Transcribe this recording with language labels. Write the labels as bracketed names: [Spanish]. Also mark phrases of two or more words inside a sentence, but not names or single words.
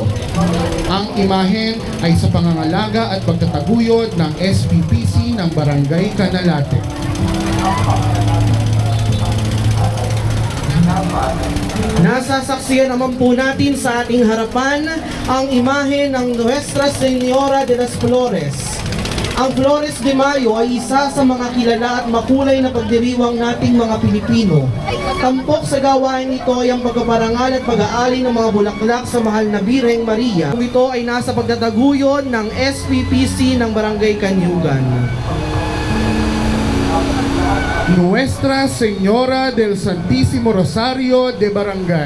[Filipino] Ang imahen ay sa pangangalaga at pagtataguyod ng SPPC ng Barangay Canalate. Nasasaksiyan naman po natin sa ating harapan ang imahe ng Nuestra Señora de las Flores. Ang Flores de Mayo ay isa sa mga kilala at makulay na pagdiriwang nating mga Pilipino. Tampok sa gawain ito ay ang pagpaparangal at pag-aali ng mga bulaklak sa mahal na Birheng Maria. Ito ay nasa pagtataguyod ng SPPC ng Barangay Kanyugan. Nuestra Señora del Santísimo Rosario de Barangay.